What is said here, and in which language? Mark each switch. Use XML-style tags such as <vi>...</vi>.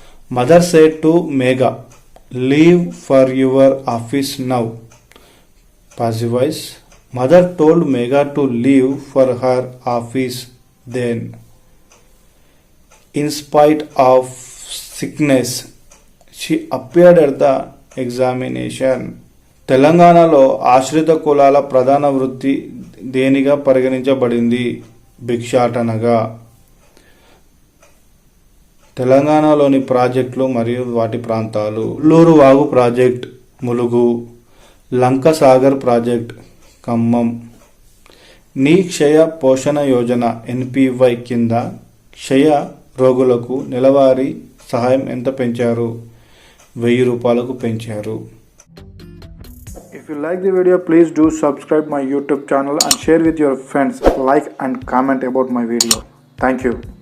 <en>Mother said to Megha, leave for your office now. Passive voice. Mother told Megha to leave for her office then. In spite of sickness, she appeared at the examination.</en> <te>తెలంగాణలో ఆశ్రిత కులాల ప్రధాన వృత్తి దేనిగా పరిగణించబడింది? భిక్షాటనగా. తెలంగాణలోని ప్రాజెక్టులు మరియు వాటి ప్రాంతాలు. ఉల్లూరు వాగు ప్రాజెక్ట్ ములుగు. లంక సాగర్ ప్రాజెక్ట్ ఖమ్మం. నీ క్షయ పోషణ యోజన NPY కింద క్షయ రోగులకు నెలవారీ సహాయం ఎంత పెంచారు? 1000 రూపాయలకు పెంచారు.</te> <en>If you like the video, please do subscribe my YouTube channel and share with your friends. Like and comment about my video. Thank you.</en>